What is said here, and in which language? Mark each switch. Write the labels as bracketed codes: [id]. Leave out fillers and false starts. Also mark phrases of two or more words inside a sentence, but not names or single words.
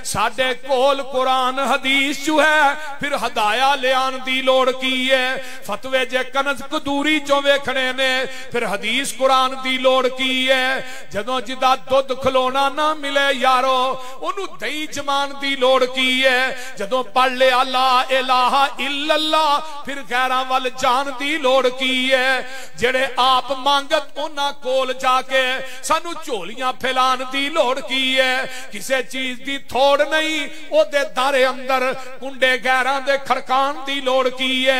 [pa] ساڈے کول قرآن حدیث جو ہے، پھر ہدایہ لیان دی لوڑ کی ہے. فتوے جے کنز قدوری چوں ویکھنے نے، پھر حدیث قرآن دی لوڑ کی ہے. جدوں جدا دودھ کھلونا نہ ملے یارو، اونوں دہی جمان دی لوڑ کی ہے. جدوں پڑھ لیا [ar] لا إله إلا الله, [pa] پھر غیراں ول جان دی لوڑ کی ہے. جیہڑے آپ منگت انہاں کول جاکے سانوں جھولیاں پھیلان دی لوڑ کی ہے. کسی چیز دی تھوڑ نہیں، اودے دارے اندر کنڈے غیراں دے کھڑکان دی لوڑ کی ہے.